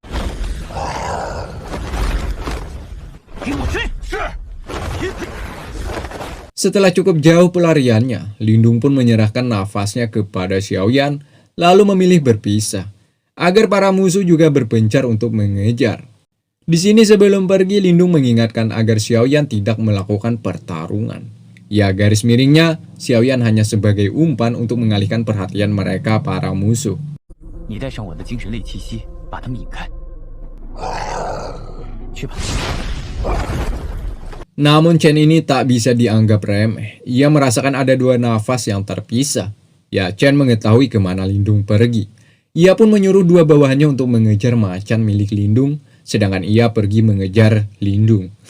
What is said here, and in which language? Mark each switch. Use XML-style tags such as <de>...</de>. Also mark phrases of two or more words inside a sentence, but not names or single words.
<id>Setelah cukup jauh pelariannya, Lindung pun menyerahkan nafasnya kepada Xiaoyan, lalu memilih berpisah, agar para musuh juga berpencar untuk mengejar. Di sini sebelum pergi, Lindung mengingatkan agar Xiaoyan tidak melakukan pertarungan. Ya, garis miringnya, Xiaoyan hanya sebagai umpan untuk mengalihkan perhatian mereka para musuh.</id> <zh>你带上我的精神类气息，把它们引开。去吧。</zh> <id>Namun Chen ini tak bisa dianggap remeh. Ia merasakan ada dua nafas yang terpisah. Ya, Chen mengetahui kemana Lindung pergi. Ia pun menyuruh dua bawahannya untuk mengejar macan milik Lindung, sedangkan ia pergi mengejar Lindung.</id>